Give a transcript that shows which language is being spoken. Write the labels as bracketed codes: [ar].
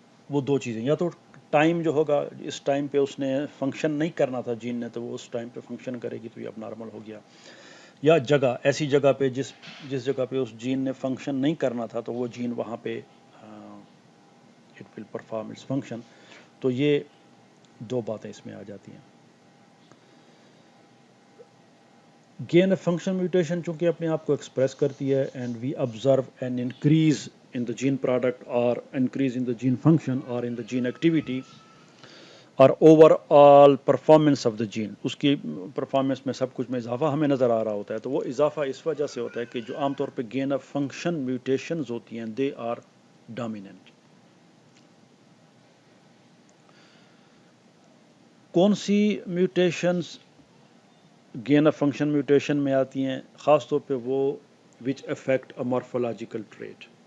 [ur] وہ دو چیزیں، یا تو ٹائم جو ہوگا اس ٹائم پہ اس نے فنکشن نہیں کرنا تھا جین نے، تو وہ اس ٹائم پہ فنکشن کرے گی، تو یہ اب نارمل ہو گیا. یا جگہ، ایسی جگہ پہ جس جگہ پہ اس جین نے فنکشن نہیں کرنا تھا تو وہ جین وہاں پہ [en] It will perform its function. [ur] تو یہ دو باتیں اس میں آ جاتی ہیں. گین آف فنکشن میوٹیشن چونکہ اپنے آپ کو ایکسپریس کرتی ہے and we observe an increase [en] in the gene product or increase in the gene function or in the gene activity or overall performance of the gene. [ur] اس کی performance میں سب کچھ میں اضافہ ہمیں نظر آ رہا ہوتا ہے. تو وہ اضافہ اس وجہ سے ہوتا ہے کہ جو عام طور پہ گین آف فنکشن میوٹیشنز ہوتی ہیں [en] they are dominant. [ur] کون سی mutations gain of function mutation میں آتی ہیں؟ خاص طور پہ وہ [en] which affect a morphological trait.